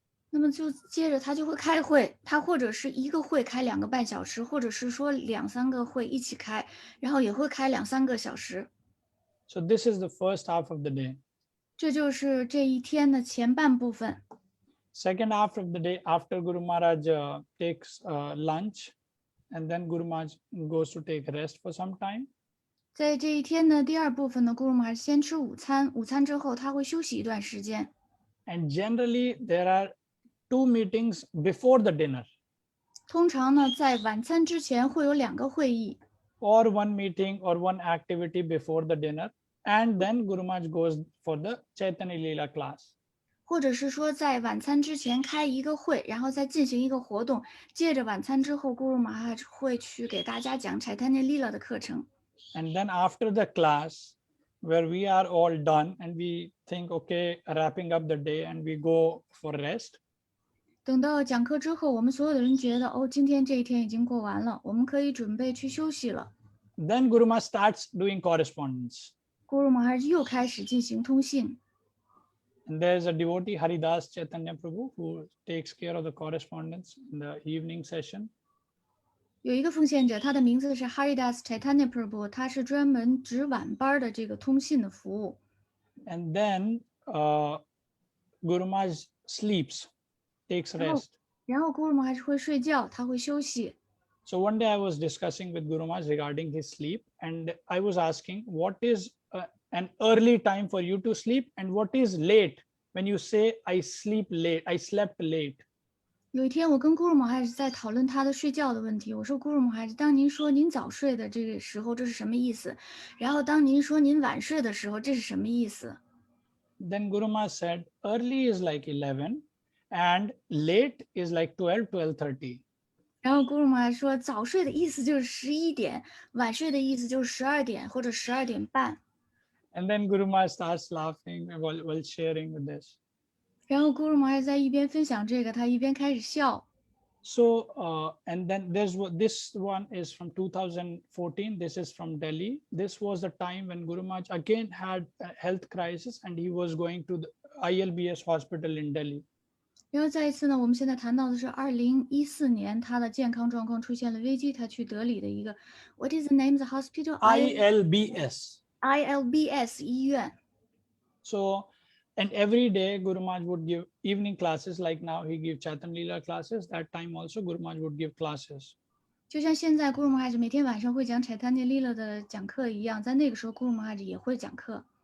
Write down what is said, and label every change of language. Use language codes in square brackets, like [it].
[zh] 那么就接着他就会开会，他或者是一个会开2个半小时，或者是说2、3个会一起开，然后也会开2、3个小时。 [en] So this is the first half of the day. [zh] 这就是这一天的前半部分。 [en] Second half of the day, after Guru Maharaj takes lunch, and then Guru Maharaj goes to take rest for some time. [zh] 在这一天的第二部分呢 ，Guru Maharaj 先吃午餐，午餐之后他会休息一段时间。 [en] And generally there are 2 meetings before the dinner. [zh] 通常呢，在晚餐之前会有2个会议， [en] or one meeting or one activity before the dinner, and then Guru Maharaj goes for the Chaitanya Leela class. [zh] 或者是说在晚餐之前开一个会，然后再进行一个活动，接着晚餐之后 ，Guru Maharaj 会去给大家讲 Chaitanya Leela 的课程。 [en] And then after the class, where we are all done and we think, okay, wrapping up the day and we go for rest. [zh] 等到讲课之后，我们所有的人觉得，哦，今天这一天已经过完了，我们可以准备去休息了。 [en] Then Guru Maharaj starts doing correspondence. [zh] Guru Maharaj 又开始进行通信。 [en] And there's a devotee, Haridas Chaitanya Prabhu, who takes care of the correspondence in the evening session. [zh] 有一个奉献者，他的名字是 Haridas Chaitanya Prabhu，他是专门值晚班的这个通信的服务。 [en] And then Guru Maharaj sleeps, takes rest. [zh] 然后 Guru Maharaj 会睡觉，他会休息。 [en] So one day I was discussing with Guru Maharaj regarding his sleep, and I was asking, what is an early time for you to sleep, and what is late when you say I sleep late, I slept late? [zh] 有一天，我跟 Guru Maharaj 在讨论他的睡觉的问题。我说 Guru Maharaj，当您说您早睡的这个时候，这是什么意思？然后当您说您晚睡的时候，这是什么意思？ [en] Then Guru Maharaj said, early is like 11, and late is like 12, 12:30. [zh] 然后 Guru Maharaj 说，早睡的意思就是11点，晚睡的意思就是12点或者12点半。 [en] And then Guru Maharaj starts laughing while sharing with this. [zh] 然后 Guru Maharaj 在一边分享这个，他一边开始笑。 [en] So, and then this one is from 2014. This is from Delhi. This was the time when Guru Maharaj again had a health crisis, and he was going to the ILBS hospital in Delhi. [zh] 然后再一次呢，我们现在谈到的是2014年，他的健康状况出现了危机，他去德里的一个 [en] What is the name of the hospital? ILBS. [zh] ILBS 医院。 So [en] And every day Guru Maharaj would give evening classes, like now he gives Chaitanya Leela classes. That time also Guru Maharaj would give classes. [zh] 就像现在 Guru Maharaj 每天晚上会讲 Chaitanya Leela 的讲课一样，在那个时候 Guru Maharaj 也会讲课。